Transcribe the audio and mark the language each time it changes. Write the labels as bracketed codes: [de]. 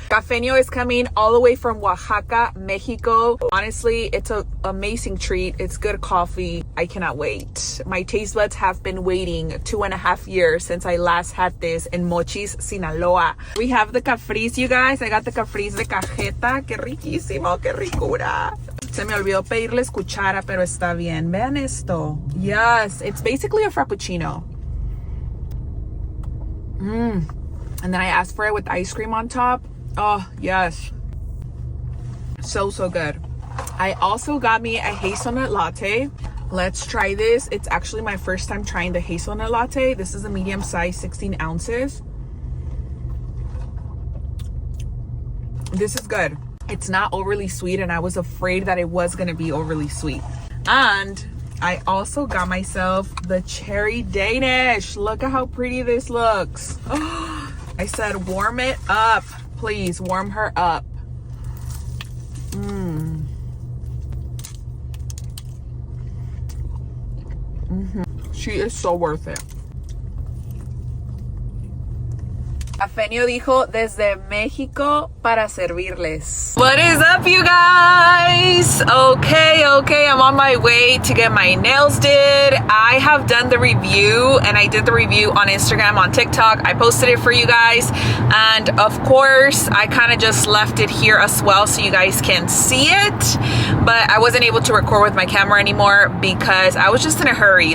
[en] CAFFENIO is coming all the way from Oaxaca, Mexico. Honestly, it's an amazing treat. It's good coffee. I cannot wait. My taste buds have been waiting 2.5 years since I last had this in Mochis, Sinaloa. We have the cafris, you guys. I got the cafris de cajeta. [es] Que riquísimo, que ricura. Se me olvidó pedirles cuchara, pero está bien. Vean esto. [en] Yes, it's basically a frappuccino. And then I asked for it with ice cream on top. Oh, yes. So good. I also got me a hazelnut latte. Let's try this. It's actually my first time trying the hazelnut latte. This is a medium size, 16 ounces. This is good. It's not overly sweet, and I was afraid that it was gonna be overly sweet. And I also got myself the cherry Danish. Look at how pretty this looks. I said, warm it up. Please, warm her up. She is so worth it. [es] CAFFENIO dijo desde México para servirles. [en] What is up, you guys? Okay, I'm on my way to get my nails did. I have done the review, and I did the review on Instagram, on TikTok. I posted it for you guys, and of course I kind of just left it here as well so you guys can see it, but I wasn't able to record with my camera anymore because I was just in a hurry.